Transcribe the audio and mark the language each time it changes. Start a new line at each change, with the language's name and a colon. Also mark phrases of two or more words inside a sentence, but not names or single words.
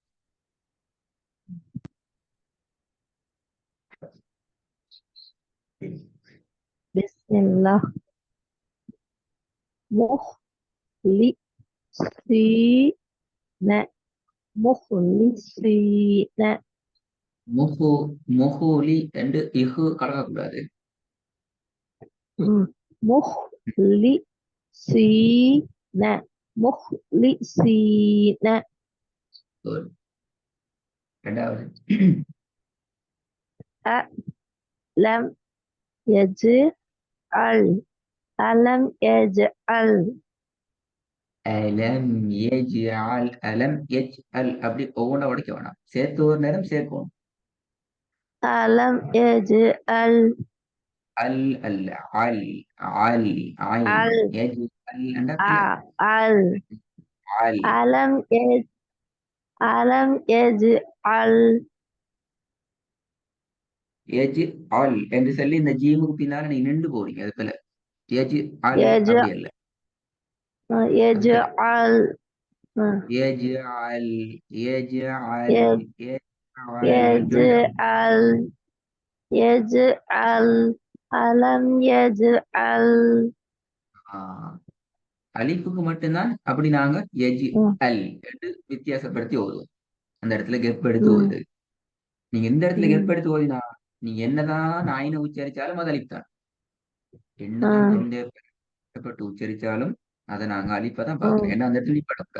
Arabic: Bismillah. Mukhlisina. Mukhlisina.
Tamil: முஹு முஹூலி என்று இஹு கலக்கக்கூடாது.
Arabic: Mukhlisina. Mukhlisina.
Tamil: Good. ரெண்டாவது
Arabic: ألم يجعل. ألم يجعل. ألم يجعل ألم يجعل
Tamil: அப்படி ஒவ்வொன்றா உடைக்க வேணாம். சேர்த்து ஒரு நேரம் சேர்க்கணும்.
Arabic: ألم يجعل.
Tamil: அல் அல்ல அல் அல் ஐன்
Arabic: Al.
Tamil: யஜ்அல் என்ற கிளியர்
Arabic: Al. அல் ألم يج. ألم يجعل.
Tamil: யஜ்அல் என்று சொல்லி இந்த ஜீமுக்கு பின்னால நீ நின்று போறீங்க. அது போல யஜ்அல்
Arabic: Yaj'.
Tamil: அப்படி அல்ல. அது போல
Arabic: Yaj'al. يجعل يجعل Yaj. يجعل جلد يجعل. يجعل. ألم يجعل.
Tamil: அலிஃபுக்கு மட்டும்தான் அப்படி நாங்க எஜி அல் என்று வித்தியாசப்படுத்தி ஓதுவோம். அந்த இடத்துல கெப் எடுத்து ஓது. நீங்க இந்த இடத்துல கெப் எடுத்து ஓதினா நீங்க என்னதான் ஐனை உச்சரிச்சாலும் அது அலிஃப் தான். என்னதான் தொண்டை கஷ்டப்பட்டு உச்சரிச்சாலும் அதை நாங்க அலிஃபை தான் பார்க்கணும். ஏன்னா அந்த இடத்துல நிப்பாட்டக்கூடாது.